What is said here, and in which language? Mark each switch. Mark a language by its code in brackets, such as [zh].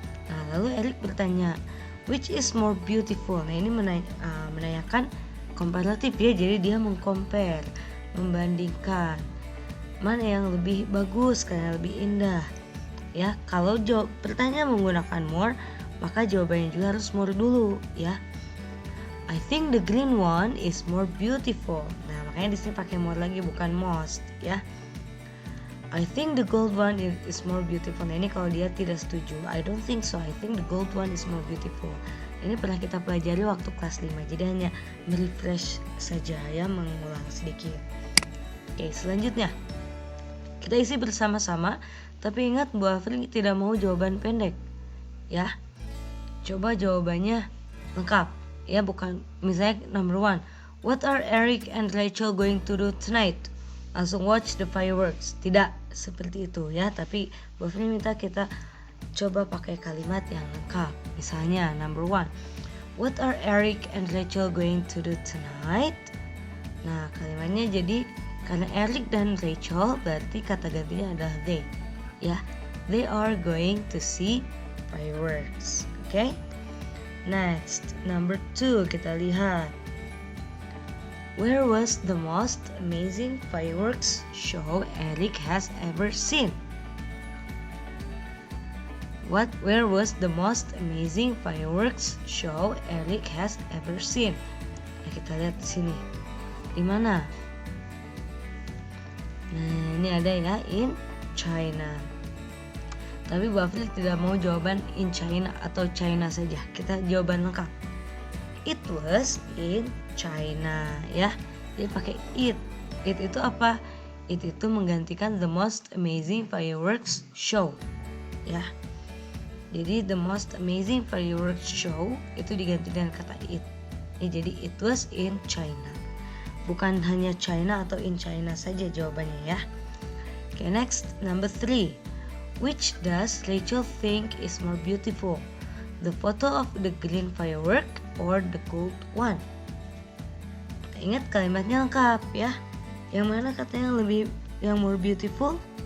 [id] Nah, lalu Eric bertanya, [en] which is more beautiful? [id] Nah, ini menanyakan komparatif ya, jadi dia mengcompare, membandingkan mana yang lebih bagus, karena lebih indah. Ya, kalau pertanyaan menggunakan more, maka jawabannya juga harus more dulu ya. [en] I think the green one is more beautiful. [id] Nah, makanya di sini pakai more lagi, bukan most ya. [en] I think the gold one is more beautiful. [id] Nah, ini kalau dia tidak setuju. [en] I don't think so. I think the gold one is more beautiful. [id] Ini pernah kita pelajari waktu kelas 5. Jadi hanya merefresh saja ya, mengulang sedikit. Oke, selanjutnya kita isi bersama-sama. Tapi ingat, Bu Afri tidak mau jawaban pendek ya. Coba jawabannya lengkap ya, bukan misalnya [en] number 1, what are Eric and Rachel going to do tonight? [id] Langsung [en] watch the fireworks. [id] Tidak seperti itu ya, tapi Bu Afri minta kita coba pakai kalimat yang lengkap. Misalnya [en] number 1, what are Eric and Rachel going to do tonight? [id] Nah, kalimatnya jadi karena Eric dan Rachel berarti kata gantinya adalah they ya. [en] They are going to see fireworks. Okay? Next, number 2, [id] kita lihat. [en] Where was the most amazing fireworks show Eric has ever seen? Where was the most amazing fireworks show Eric has ever seen? [id] Nah, kita lihat di sini. Di mana? Nah, ini ada ya, in China. Tapi Bu Afril tidak mau jawaban in China atau China saja. Kita jawaban lengkap. [en] It was in China ya. [id] Jadi pakai [en] it. It [id] itu apa? It itu menggantikan [en] the most amazing fireworks show [id] ya. Jadi [en] the most amazing fireworks show [id] itu diganti dengan kata it. Ya, jadi [en] it was in China. [id] Bukan hanya China atau in China saja jawabannya ya. [en] Okay, next, number 3. Which does Rachel think is more beautiful? The photo of the green firework or the gold one? [id] Ingat kalimatnya lengkap ya. Yang mana katanya yang [en] more beautiful?